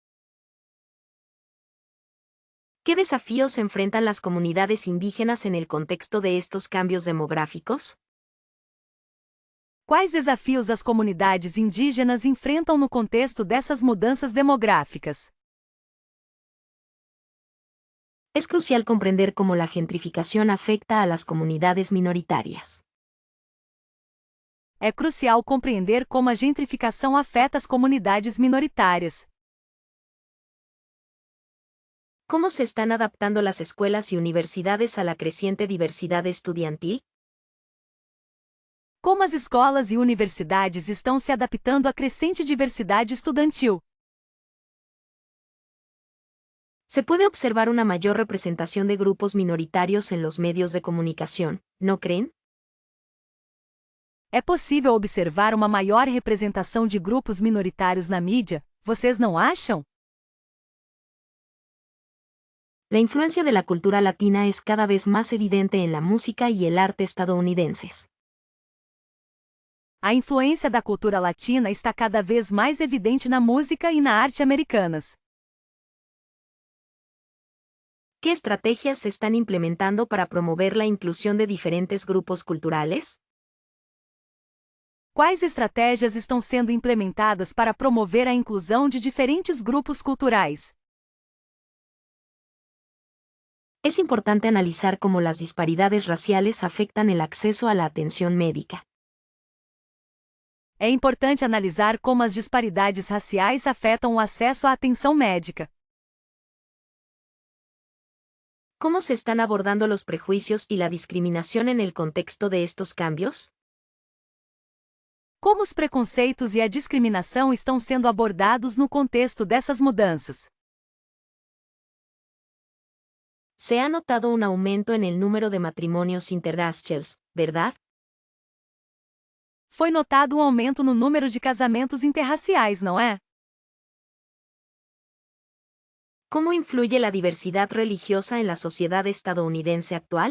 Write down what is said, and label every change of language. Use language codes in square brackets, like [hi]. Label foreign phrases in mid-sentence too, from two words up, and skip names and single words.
[es] ¿Qué desafíos enfrentan las comunidades indígenas en el contexto de estos cambios demográficos? [pt] Quais desafios as comunidades indígenas enfrentam no contexto dessas mudanças demográficas? [es] Es crucial comprender cómo la gentrificación afecta a las comunidades minoritarias. [pt] É crucial compreender como a gentrificação afeta as comunidades minoritárias. [es] ¿Cómo se están adaptando las escuelas y universidades a la creciente diversidad estudiantil? [pt] Como as escolas e universidades estão se adaptando à crescente diversidade estudantil? [es] Se puede observar una mayor representación de grupos minoritarios en los medios de comunicación, ¿no creen? [pt] É possível observar uma maior representação de grupos minoritários na mídia, vocês não acham? [es] La influencia de la cultura latina es cada vez más evidente en la música y el arte estadounidenses. [pt] A influência da cultura latina está cada vez mais evidente na música e na arte americanas. [es] ¿Qué estrategias se están implementando para promover la inclusión de diferentes grupos culturales? [pt] Quais estratégias estão sendo implementadas para promover a inclusão de diferentes grupos culturais? [es] Es importante analizar cómo las disparidades raciales afectan el acceso a la atención médica. [pt] É importante analisar como as disparidades raciais afetam o acesso à atenção médica. [es] ¿Cómo se están abordando los prejuicios y la discriminación en el contexto de estos cambios? [pt] Como os preconceitos e a discriminação estão sendo abordados no contexto dessas mudanças? [es] Se ha notado un aumento en el número de matrimonios interraciales, ¿verdad? [pt] Foi notado um aumento no número de casamentos interraciais, não é? [es] ¿Cómo influye la diversidad religiosa en la sociedad estadounidense actual?